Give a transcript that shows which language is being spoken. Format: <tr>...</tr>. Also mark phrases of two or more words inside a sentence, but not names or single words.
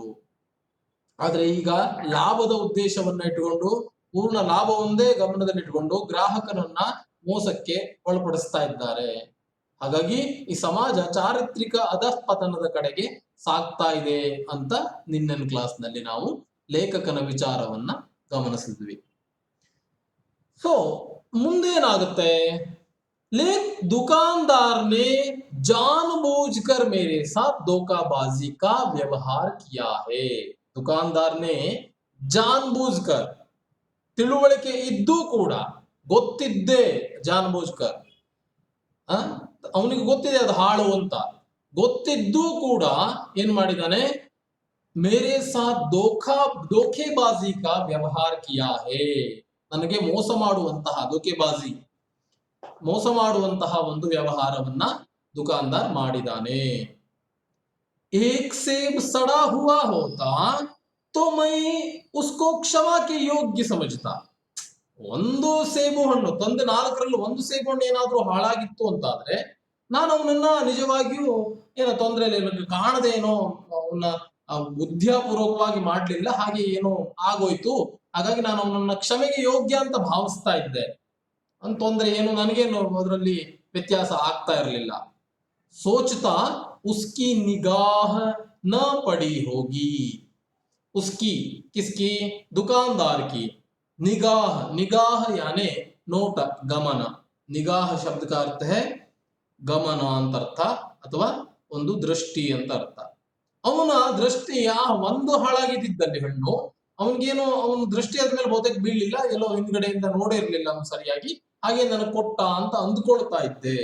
<kn>ಆದ್ರೆ ಈಗ ಲಾಭದ ಉದ್ದೇಶವನ್ನ ಇಟ್ಟುಕೊಂಡು, ಪೂರ್ಣ ಲಾಭವೊಂದೇ ಗಮನದಲ್ಲಿಟ್ಟುಕೊಂಡು ಗ್ರಾಹಕನನ್ನ ಮೋಸಕ್ಕೆ ಒಳಪಡಿಸ್ತಾ ಇದ್ದಾರೆ। ಹಾಗಾಗಿ ಈ ಸಮಾಜ ಚಾರಿತ್ರಿಕ ಅಧಃಪತನದ ಕಡೆಗೆ ಸಾಗ್ತಾ ಇದೆ ಅಂತ ನಿನ್ನೆ ಕ್ಲಾಸ್ನಲ್ಲಿ ನಾವು ಲೇಖಕನ ವಿಚಾರವನ್ನ ಗಮನಿಸಿದ್ವಿ। ಸೊ ಮುಂದೇನಾಗುತ್ತೆ,</kn> <hi>दुकानदार ने जानबूझकर मेरे साथ धोखाबाजी का व्यवहार किया है। दुकानदार ने जानबूझकर,</hi> <kn>ತಿಳುವಳಿಕೆ ಇದ್ದೂ ಕೂಡ, ಗೊತ್ತಿದ್ದೇ ಜಾನ್ಬೂಜ್ಕರ್, ಅವನಿಗೆ ಗೊತ್ತಿದೆ ಅದು ಹಾಳು ಅಂತ ಗೊತ್ತಿದ್ದೂ ಕೂಡ ಏನ್ ಮಾಡಿದಾನೆ,</kn> <hi>मेरे साथ धोखेबाजी का व्यवहार किया है,</hi> <kn>ನನಗೆ ಮೋಸ ಮಾಡುವಂತಹ ಧೋಖೆಬಾಜಿ, ಮೋಸ ಮಾಡುವಂತಹ ಒಂದು ವ್ಯವಹಾರವನ್ನ ದುಕಾನ್ದಾರ್ ಮಾಡಿದಾನೆ।</kn> <hi>एक सेब सड़ा हुआ होता तो मैं उसको क्षमा के योग्य समझता।</hi> <kn>ಒಂದು ಸೇಬು ಹಣ್ಣು ತಂದೆ 4ರಲ್ಲಿ ಒಂದು ಸೇಬು ಹಣ್ಣು ಏನಾದ್ರೂ ಹಾಳಾಗಿತ್ತು ಅಂತಾದ್ರೆ ನಾನು ಅವನನ್ನ ನಿಜವಾಗಿಯೂ ಏನೋ ತೊಂದರೆ ಇಲ್ಲ, ಕಾಣದೆ ಏನೋ ಅವನ್ನ ಬುದ್ಧಿಪೂರ್ವಕವಾಗಿ ಮಾಡ್ಲಿಲ್ಲ, ಹಾಗೆ ಏನೋ ಆಗೋಯ್ತು, ಹಾಗಾಗಿ ನಾನು ಅವನನ್ನ ಕ್ಷಮೆಗೆ ಯೋಗ್ಯ ಅಂತ ಭಾವಿಸ್ತಾ ಇದ್ದೆ, ಅಂತ ತೊಂದರೆ ಏನು ನನಗೇನು ಅದರಲ್ಲಿ ವ್ಯತ್ಯಾಸ ಆಗ್ತಾ ಇರಲಿಲ್ಲ।</kn> <hi>सोचता उसकी निगाह न पड़ी होगी, उसकी किसकी, दुकानदार की, निगाह, निगाह यानी नोट, गमन, निगाह शब्द का अर्थ है</hi> <kn>ಗಮನ ಅಂತ ಅರ್ಥ ಅಥವಾ ಒಂದು ದೃಷ್ಟಿ ಅಂತ ಅರ್ಥ। ಅವನ ದೃಷ್ಟಿಯ ಒಂದು ಹಾಳಾಗಿದ್ದಲ್ಲಿ ಹಣ್ಣು, ಅವನಿಗೇನು ಅವನ ದೃಷ್ಟಿ ಆದ್ಮೇಲೆ ಬಹುತೇಕ ಬೀಳಲಿಲ್ಲ, ಎಲ್ಲೋ ಹಿಂದ್ಗಡೆಯಿಂದ ನೋಡೇ ಇರ್ಲಿಲ್ಲ ಅವನು ಸರಿಯಾಗಿ, ಹಾಗೆ ನನಗೆ ಕೊಟ್ಟ ಅಂತ ಅಂದ್ಕೊಳ್ತಾ ಇದ್ದೆ.</kn>